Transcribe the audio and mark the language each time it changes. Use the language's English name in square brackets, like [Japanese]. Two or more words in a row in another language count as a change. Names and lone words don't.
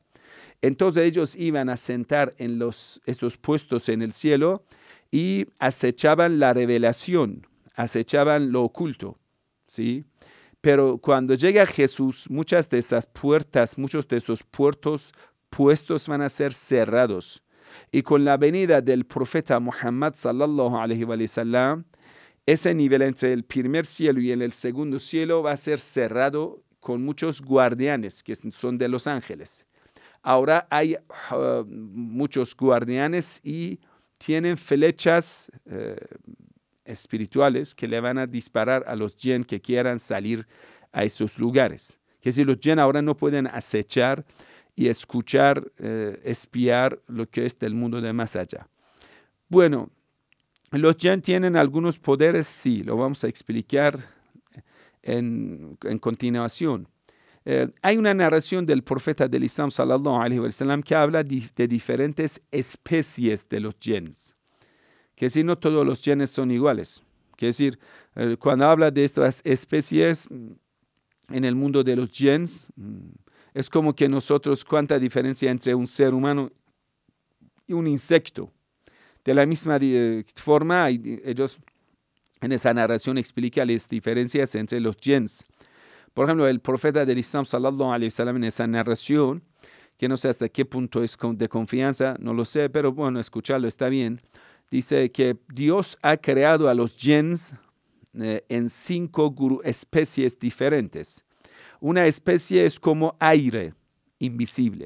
[Spanish] Entonces ellos iban a sentar en estos puestos en el cielo y acechaban la revelación, acechaban lo oculto, ¿sí? Pero cuando llega Jesús, muchas de esas puertas, muchos de esos puestos van a ser cerrados. Y con la venida del profeta Muhammad [Arabic] صلى الله عليه وسلم, [Spanish] ese nivel entre el primer cielo y el segundo cielo va a ser cerrado con muchos guardianes que son de los ángeles. Ahora hay muchos guardianes y tienen flechas espirituales que le van a disparar a los jinn que quieran salir a esos lugares. Que si los jinn ahora no pueden acechar y escuchar, espiar lo que es del mundo de más allá. Bueno, los jinn tienen algunos poderes, sí, lo vamos a explicar en continuación. Hay una narración del profeta del Islam, [Arabic] صلى الله عليه وسلم, [Spanish] que habla de diferentes especies de los jinns. Que decir, no todos los jinns son iguales. Que decir, cuando habla de estas especies en el mundo de los jinns, es como que nosotros, cuánta diferencia entre un ser humano y un insecto. De la misma forma, ellos en esa narración explican las diferencias entre los jinns. Por ejemplo, el profeta del Islam, [Arabic] صلى الله عليه وسلم, [Spanish] en esa narración, que no sé hasta qué punto es de confianza, no lo sé, pero bueno, escucharlo está bien. Dice que Dios ha creado a los jinns en 5 especies diferentes. Una especie es como aire, invisible.